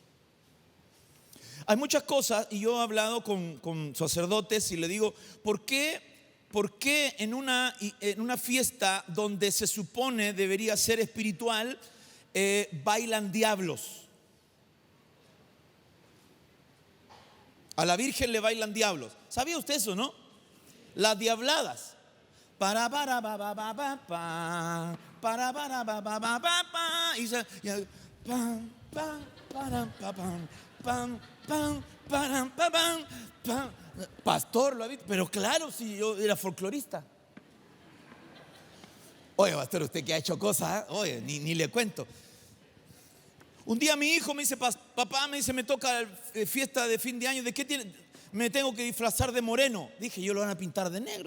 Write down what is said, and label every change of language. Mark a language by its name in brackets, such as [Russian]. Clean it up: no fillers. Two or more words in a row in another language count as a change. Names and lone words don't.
[Spanish] Hay muchas cosas, y yo he hablado con sacerdotes y le digo: ¿por qué en una fiesta donde se supone debería ser espiritual, bailan diablos? A la Virgen le bailan diablos. ¿Sabía usted eso, no? Las diabladas. Para ba ba ba ba ba pa, para ba ba ba ba pa, y pam pam param pam pam pam param pam pam. Pastor, ¿lo ha visto? Pero claro, si yo era folclorista. Oye, pastor, usted que ha hecho cosas, oye, ni le cuento. Un día mi hijo me dice: papá, me toca fiesta de fin de año, ¿de qué tiene? Me tengo que disfrazar de moreno. Dije, yo lo van a pintar de negro.